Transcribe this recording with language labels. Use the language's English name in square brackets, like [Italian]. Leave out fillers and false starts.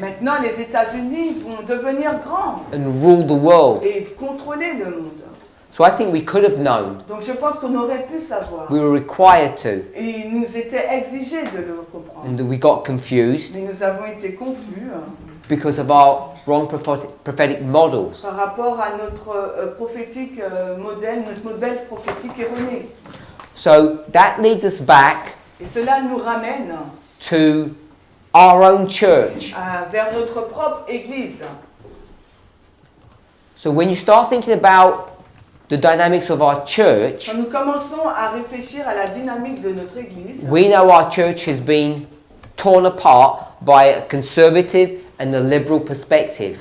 [French] Maintenant, les États-Unis vont devenir grands [English] and rule the world. [French] et contrôler le monde. [English] So I think we could have known. [French] Donc, je pense qu'on aurait pu savoir. [English] We were required to. [French] Et il nous était exigé de le comprendre. [English] And we got confused [French] Mais nous avons été confus [English] because of our wrong prophetic models. [French] par rapport à notre prophétique modèle, notre modèle prophétique erroné. [English] So that leads us back [French] Et cela nous ramène [English] to our own church. [French] vers notre propre Église. [English] So when you start thinking about the dynamics of our church, [French] Quand nous commençons à réfléchir à la dynamique de notre Église, [English] we know our church has been torn apart by a conservative and a liberal perspective.